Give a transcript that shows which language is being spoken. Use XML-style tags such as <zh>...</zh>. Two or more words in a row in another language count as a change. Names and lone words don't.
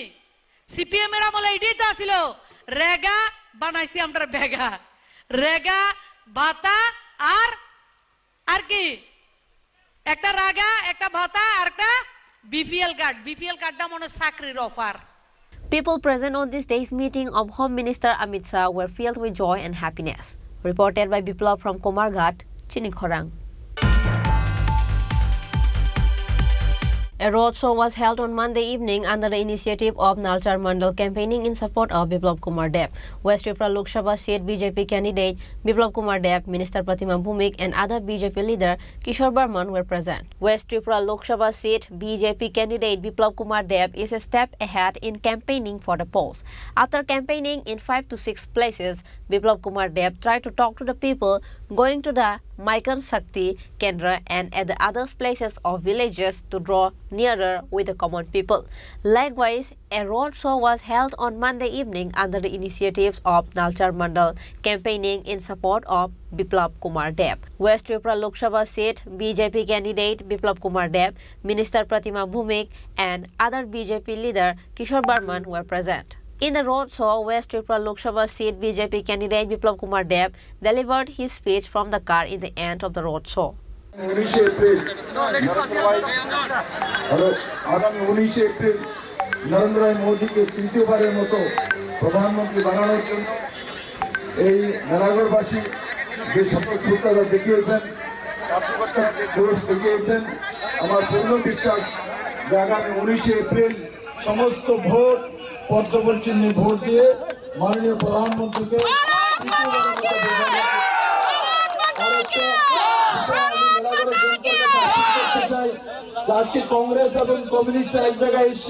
<bn>সিপিএম এর আমলে এটাই তো আসিল, রেগা বানাইছি আমরা বেগা, রেগা ভাতা আর কি একটা রাগা, একটা ভাতা আর একটা</bn> <en>BPL card.</en> <bn>বিপিএল কার্ডটা মনে চাকরির অফার।</bn> <en>People present on this day's meeting of Home Minister Amit Shah were filled with joy and happiness. Reported by Biplab from Komarghat, Chinikhorang. A roadshow was held on Monday evening under the initiative of Nalchar Mandal campaigning in support of Biplab Kumar Deb. West Tripura Lok Sabha seat BJP candidate Biplab Kumar Deb, Minister Pratima Bhumik and other BJP leader Kishore Barman were present. West Tripura Lok Sabha seat BJP candidate Biplab Kumar Deb is a step ahead in campaigning for the polls. After campaigning in 5 to 6 places, Biplab Kumar Deb tried to talk to the people going to the Maikan Shakti Kendra and at the other places of villages to draw nearer with the common people. Likewise, a road show was held on Monday evening under the initiatives of Nalchar Mandal campaigning in support of Biplab Kumar Deb. West Tripura Lok Sabha seat BJP candidate Biplab Kumar Deb, Minister Pratima Bhumik and other BJP leader Kishore Barman were present. In the road show, West Tripura Lok Sabha seat BJP candidate Biplab Kumar Deb delivered his speech from the car in the end of the road show.</en> <bn>আগামী 19 এপ্রিল নরেন্দ্র মোদীকে তৃতীয়বারের মতো প্রধানমন্ত্রী বানানোর জন্য এই নারায়ণগড়বাসী যে স্বতঃস্ফূর্ততা দেখিয়েছেন, জোশ দেখিয়েছেন, আমার পূর্ণ বিশ্বাস যে আগামী 19 এপ্রিল সমস্ত ভোট পদ্মফুল চিহ্নে ভোট দিয়ে মাননীয় প্রধানমন্ত্রীকে আজকে কংগ্রেস এবং কমিউনিস্ট এক জায়গায় এসছে।</bn>